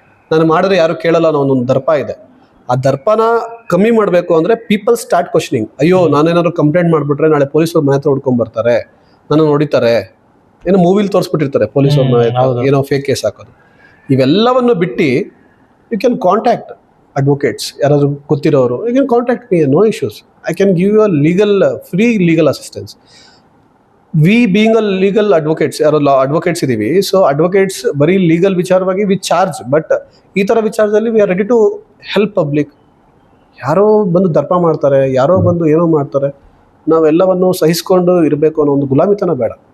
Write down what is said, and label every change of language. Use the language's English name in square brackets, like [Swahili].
[Kannada] ನಾನು ಮಾಡಿದ್ರೆ ಯಾರು ಕೇಳಲ್ಲ ಅನ್ನೋ ಒಂದು ದರ್ಪ ಇದೆ. ಆ ದರ್ಪನ ಕಮ್ಮಿ ಮಾಡಬೇಕು ಅಂದ್ರೆ [English] People start questioning. [Kannada] ಅಯ್ಯೋ, ನಾನೇನಾದ್ರು ಕಂಪ್ಲೇಂಟ್ ಮಾಡ್ಬಿಟ್ರೆ ನಾಳೆ ಪೊಲೀಸರು ಮನೆ ಹತ್ರ ಹುಡ್ಕೊಂಡ್ ಬರ್ತಾರೆ, ನನ್ನ ನೋಡಿತಾರೆ, ಏನೋ ಮೂವಿಲಿ ತೋರಿಸ್ಬಿಟ್ಟಿರ್ತಾರೆ ಪೊಲೀಸವ್ರನ್ನ, ಏನೋ ಫೇಕ್ ಕೇಸ್ ಹಾಕೋದು. ಇವೆಲ್ಲವನ್ನು ಬಿಟ್ಟು [English] you can contact advocates, [Kannada] ಯಾರಾದ್ರೂ ಗೊತ್ತಿರೋರು. [English] You can contact me, no issues. I can give you a free legal assistance. We being a legal advocates, law advocates [Kannada] idhivi, [English] so advocates [Kannada] bari [English] legal [Kannada] ವಿಚಾರವಾಗಿ [English] we charge, but [Kannada] ಈ ತರ ವಿಚಾರದಲ್ಲಿ [English] we are ready to help public. [Kannada] ಯಾರೋ ಬಂದು ದರ್ಪ ಮಾಡ್ತಾರೆ, ಯಾರೋ ಬಂದು ಏನೋ ಮಾಡ್ತಾರೆ, ನಾವೆಲ್ಲವನ್ನು ಸಹಿಸ್ಕೊಂಡು ಇರಬೇಕು ಅನ್ನೋ ಒಂದು ಗುಲಾಮಿತನ ಬೇಡ.